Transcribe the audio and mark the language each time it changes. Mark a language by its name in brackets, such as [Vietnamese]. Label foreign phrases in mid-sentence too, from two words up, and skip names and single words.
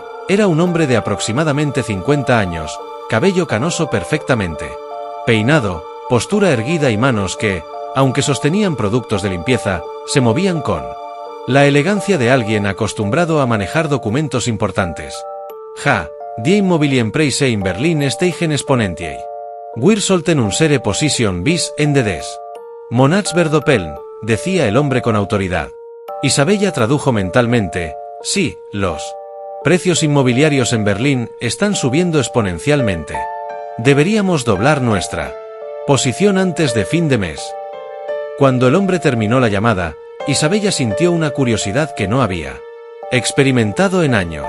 [Spanish] Era un hombre de aproximadamente 50 años, cabello canoso perfectamente peinado, postura erguida y manos que, aunque sostenían productos de limpieza, se movían con la elegancia de alguien acostumbrado a manejar documentos importantes. [German] Die Immobilienpreise in Berlin steigen exponentiell. Wir sollten unsere Position bis Ende des Monats verdoppeln, [Spanish] decía el hombre con autoridad. Isabella tradujo mentalmente: sí, los precios inmobiliarios en Berlín están subiendo exponencialmente. Deberíamos doblar nuestra posición antes de fin de mes. Cuando el hombre terminó la llamada, Isabella sintió una curiosidad que no había experimentado en años.